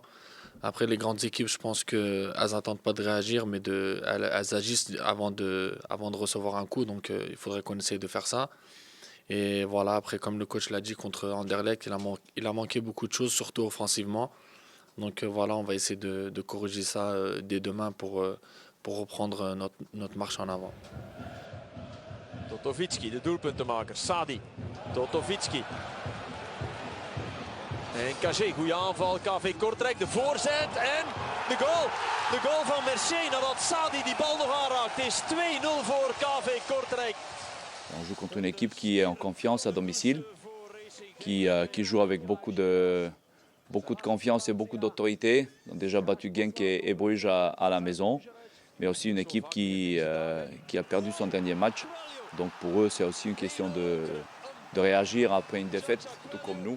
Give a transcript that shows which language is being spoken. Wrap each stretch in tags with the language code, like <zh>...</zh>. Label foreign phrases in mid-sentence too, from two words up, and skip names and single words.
<fr>Après les grandes équipes, je pense qu'elles n'attendent pas de réagir, mais elles agissent avant de recevoir un coup. Donc il faudrait qu'on essaye de faire ça. Et voilà, après comme le coach l'a dit contre Anderlecht, il a manqué beaucoup de choses, surtout offensivement. Donc voilà, on va essayer de corriger ça dès demain pour reprendre notre marche en avant.</fr> <nl>Totovicki, de doelpuntenmaker. Sadi. Totovicki. En Cagé, goede aanval. KV Kortrijk, de voorzet en de goal. De goal van Mercier nadat Sadi die bal nog aanraakt. Het is 2-0 voor KV Kortrijk.</nl> <fr>On joue contre une équipe qui est en confiance à domicile, qui joue avec beaucoup de confiance et beaucoup d'autorité. Ils ont déjà battu Genk et Bruges à la maison, mais aussi une équipe qui a perdu son dernier match. Donc pour eux, c'est aussi une question de réagir après une défaite, tout comme nous.</fr>